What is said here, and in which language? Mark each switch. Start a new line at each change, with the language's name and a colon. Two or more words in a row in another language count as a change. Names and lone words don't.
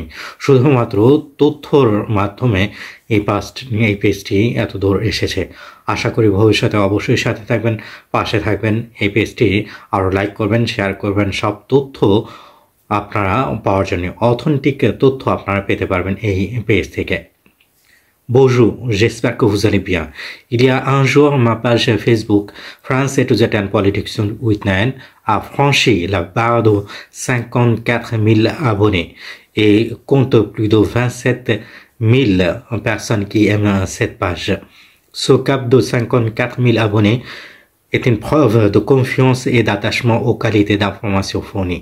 Bangla: শুধুমাত্র তথ্যর মাধ্যমে এই পেজটি এত দূর এসেছে। আশা করি ভবিষ্যতে অবশ্যই সাথে থাকবেন, পাশে থাকবেন। এই পেজটি আরও লাইক করবেন, শেয়ার করবেন। সব তথ্য আপনারা পাওয়ার জন্য অথেন্টিক তথ্য আপনারা পেতে পারবেন এই পেজ থেকে।
French: Bonjour, j'espère que vous allez bien. Il y a un jour, ma page Facebook France et to Z and Politics with Nine a franchi la barre de 54 000 abonnés et compte plus de 27 000 personnes qui aiment cette page. Ce cap de 54 000 abonnés est une preuve de confiance et d'attachement aux qualités d'information fournies.